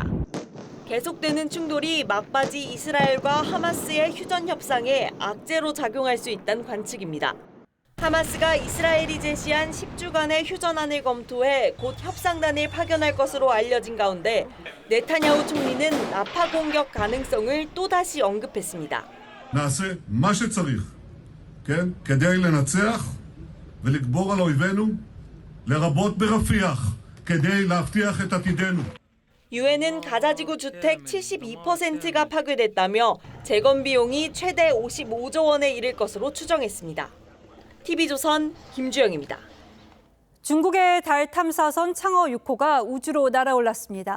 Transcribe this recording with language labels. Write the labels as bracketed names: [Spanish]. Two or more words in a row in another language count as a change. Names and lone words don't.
[Korean] 계속되는 충돌이 막바지 이스라엘과 하마스의 휴전 협상에 악재로 작용할 수 있다는 관측입니다. 하마스가 이스라엘이 제시한 10주간의 휴전안을 검토해 곧 협상단을 파견할 것으로 알려진 가운데 네타냐후 총리는 나파 공격 가능성을 또다시 언급했습니다. [Hebrew] נעשה מה שצריך, כן? כדי לנצח ולגבור על אויבינו, לרבות ברפיח, כדי להבטיח את עתידנו. [Korean] 유엔은 가자지구 주택 72%가 파괴됐다며 재건 비용이 최대 55조 원에 이를 것으로 추정했습니다. TV조선 김주영입니다. 중국의 달 탐사선 창어 6호가 우주로 날아올랐습니다.